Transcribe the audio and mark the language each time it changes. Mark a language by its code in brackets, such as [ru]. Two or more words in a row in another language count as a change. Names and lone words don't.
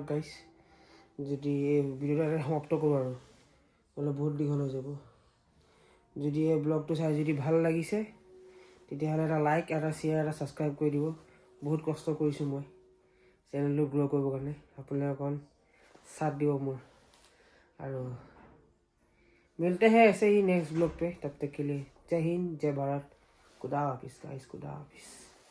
[as] গাইছ যদি এই ভিডিঅ'টো এটা সমাপ্ত কৰোঁ আৰু নহ'লে বহুত দীঘল হৈ যাব যদি এই ব্লগটো চাই যদি ভাল লাগিছে তেতিয়াহ'লে এটা লাইক এটা শ্বেয়াৰ এটা ছাবস্ক্ৰাইব কৰি দিব বহুত কষ্ট কৰিছোঁ মই চেনেলটো গ্ৰ' কৰিবৰ কাৰণে আপোনালোকে অকণ [hi] साथ दियो मोर और मिलते हैं ऐसे ही नेक्स्ट ब्लॉग पे तब तक के लिए जय हिंद जय भारत खुदा हाफिज़ गाइस खुदा हाफिज़।